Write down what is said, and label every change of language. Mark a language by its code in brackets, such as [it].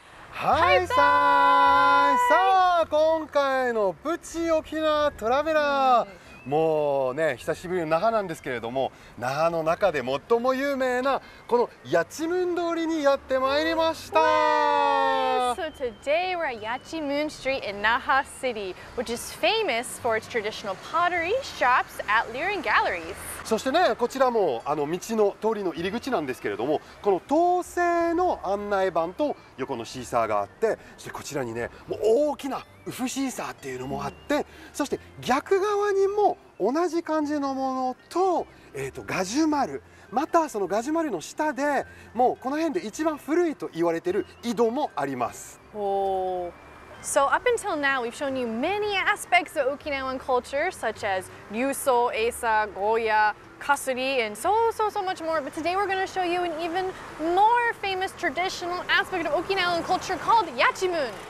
[ja] はいさあ、今回のプチ沖縄トラベラー、もうね、久しぶりの那覇なんですけれども、那覇の中で最も有名なこのヤチムン通りにやってまいりました。 [en] So today we're at Yachimun Street in Naha City, which is famous for its traditional pottery shops at Liren Galleries. [ja] そしてね、こちらも道の通りの入り口なんですけれども、この銅製の案内板と横のシーサーがあって、そしてこちらにね、もう大きなウフシーサーっていうのもあって、そして逆側にも同じ感じのものと、ガジュマル、またそのガジュマルの下でもうこの辺で一番古いと言われている井戸もあります。 [en] So up until now, we've shown you many aspects of Okinawan culture, such as Ryuso, Esa, Goya, Kasuri, and so much more. But today we're going to show you an even more famous traditional aspect of Okinawan culture called Yachimun.